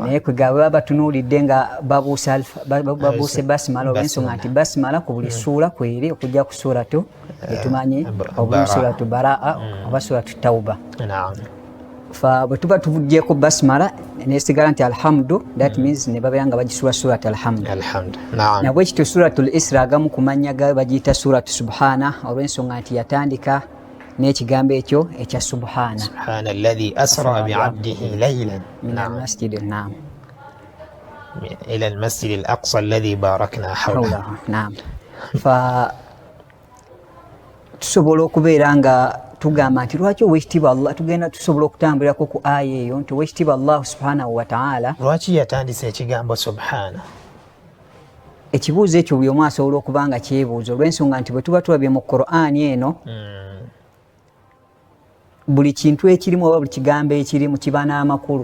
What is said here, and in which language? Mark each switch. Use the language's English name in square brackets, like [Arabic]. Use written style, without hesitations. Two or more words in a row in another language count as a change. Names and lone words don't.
[Ganda] Naye kwegaba baba batunuulidde nga babuuse Basmala, olw'ensonga nti Basmala ku buli ssuula kweri okujja ku Suratu etumanyi oba Suratu Baraa oba Suratu Tawba. Bwe tuba tuvuddeko Basmala nesigala nti Alhamdu, [English] that means [Ganda] ne babeera nga bagisula Suratu Alhamdu. Nabwe kityo Suratul Isra agamu ku mannya gayo bagiyita Suratu Subhana, olw'ensonga nti yatandika n'ekigambo ekyo ekya Subhana. [Arabic] سبحان الذي أسرى بعبده ليلا من المسجد إلى المسجد الأقصى الذي باركنا حوله. [Ganda] Tusobola okubeera nga tugamba nti lwaki Oweekitiibwa Allah tugenda tusobola okutambulirako ku aya eyo nti Oweekitiibwa Allah [Arabic] subhanahu wa ta'ala [Ganda] lwaki yatandise ekigambo Subhana? Ekibuuzo ekyo buli omu asobola okuba nga kyebuuza, olw'ensonga nti bwe tuba tulabye mu Qur'ani eno buli kintu ekirimu oba buli kigambo ekirimu kiba n'amakulu.